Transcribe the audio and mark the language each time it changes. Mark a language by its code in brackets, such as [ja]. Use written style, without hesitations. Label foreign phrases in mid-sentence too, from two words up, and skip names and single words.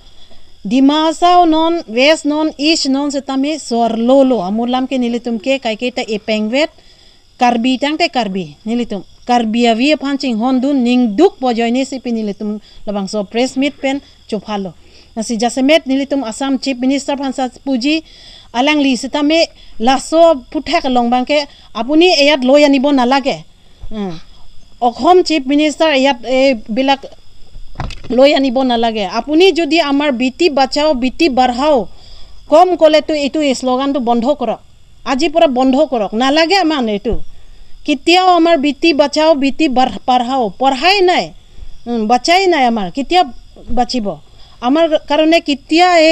[mjw] dimasao non west non east non setame sorlo lo amulam ke nilitum ke kai ke ta epengvet karbi tangte karbi nilitum karbia vi phanching hondun ning duk pojoini sipi nilitum labang so [en] press meet [mjw] pen chofalo nasi jasemet nilitum Assam [en] chief minister [mjw] phansa puji alang li setame laso puthak longbangke [as] আপুনি ইয়াত লৈ আনিব নালাগে অসম [en] chief minister [as] ইয়াত বিলাক লৈ আনিব নালাগে আপুনি যদি আমাৰ [hi] बेटी बचाओ बेटी बढ़ाओ [as] কম কলে তো এইটো স্লোগানটো বন্ধ কৰক আজি পৰা বন্ধ কৰক নালাগে আমাৰ এইটো কেতিয়াও আমাৰ [hi] बेटी बचाओ बेटी बढ़ाओ [as] পঢ়াই নাই বাঁচাই নাই আমাৰ কেতিয়া বাঁচিব আমাৰ কাৰণে কেতিয়া